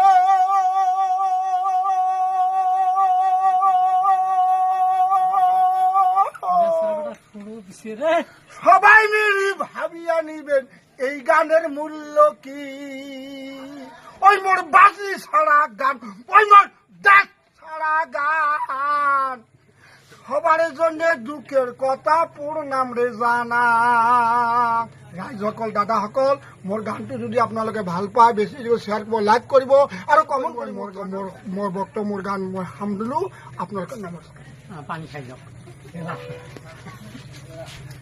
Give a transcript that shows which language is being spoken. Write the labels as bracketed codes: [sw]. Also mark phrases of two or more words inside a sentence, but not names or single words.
[bn] সবাই মিলি ভাবিয়া নিবেন এই গানের মূল্য কি। ওই মোর বাজি ছাড়া গান, ওই মোর ডাক ছাড়া গান, সবার জন্য দুঃখের কথা পূর্ণাম রে জানা। [as] রাইজ সকল দাদা সকল, মোর গানটো যদি আপোনালোকে ভাল পায় বেছি শ্বেয়াৰ কৰিব, লাইক কৰিব আৰু কমেণ্ট কৰিব। মোৰ বক্তব্য মোৰ গান মই সামৰিলো। আপোনালোকে নমস্কাৰ। পানী খাই যাওক।